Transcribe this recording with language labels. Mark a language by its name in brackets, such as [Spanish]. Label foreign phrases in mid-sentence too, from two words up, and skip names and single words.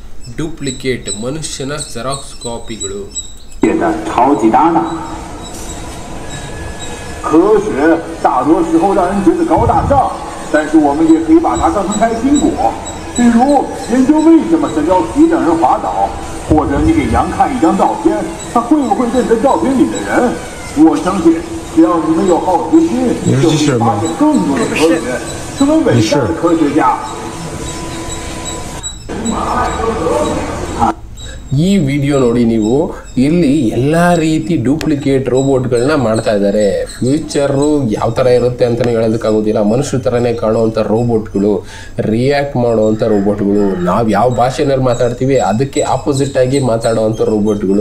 [Kannada] ಡೂಪ್ಲಿಕೇಟ್ ಮನುಷ್ಯನ ಜೆರಾಕ್ಸ್ ಕಾಪಿಗಳು. [Chinese] 超级大脑，科学大多时候让人觉得高大上，但是我们也可以把它当成开心果。比如研究为什么神雕皮让人滑倒，或者你给羊看一张照片，他会不会认得照片里的人？我相信，只要你们有好奇心，就会发现更多的科学，成为伟大的科学家。 [Kannada] ಈ ವಿಡಿಯೋ ನೋಡಿ ನೀವು, ಇಲ್ಲಿ ಎಲ್ಲ ರೀತಿ ಡೂಪ್ಲಿಕೇಟ್ ರೋಬೋಟ್ಗಳನ್ನ ಮಾಡ್ತಾ ಇದ್ದಾರೆ. ಫ್ಯೂಚರು ಯಾವ ಥರ ಇರುತ್ತೆ ಅಂತಲೇ ಹೇಳೋದಕ್ಕಾಗೋದಿಲ್ಲ. ಮನುಷ್ಯರ ಥರನೇ ಕಾಣುವಂಥ ರೋಬೋಟ್ಗಳು, ರಿಯಾಕ್ಟ್ ಮಾಡುವಂಥ ರೋಬೋಟ್ಗಳು, ನಾವು ಯಾವ ಭಾಷೆನಲ್ಲಿ ಮಾತಾಡ್ತೀವಿ ಅದಕ್ಕೆ ಆಪೋಸಿಟ್ಟಾಗಿ ಮಾತಾಡುವಂಥ ರೋಬೋಟ್ಗಳು.